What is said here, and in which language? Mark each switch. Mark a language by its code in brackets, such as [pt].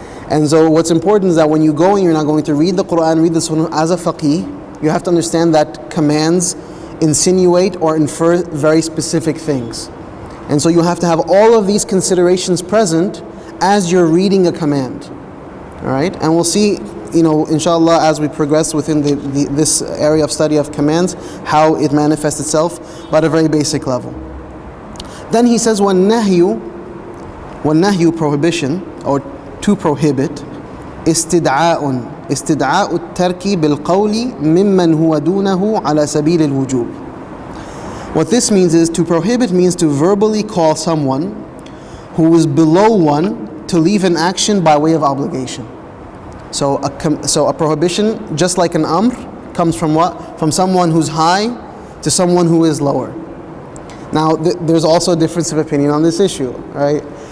[en] And so what's important is that when you go and you're not going to read the Quran, read the Sunnah as a faqih, you have to understand that commands insinuate or infer very specific things. And so you have to have all of these considerations present as you're reading a command. Alright? And we'll see, inshallah, as we progress within this area of study of commands, how it manifests itself, but at a very basic level. Then he says, [ar] وَالنَّهْيُ [en] prohibition, or to prohibit, [ar] استدعاء الترك بالقول ممن هو دونه على سبيل الوجوب. [en] What this means is, to prohibit means to verbally call someone who is below one to leave an action by way of obligation. So a prohibition, just like an amr, comes from what? From someone who's high to someone who is lower. Now there's also a difference of opinion on this issue, right?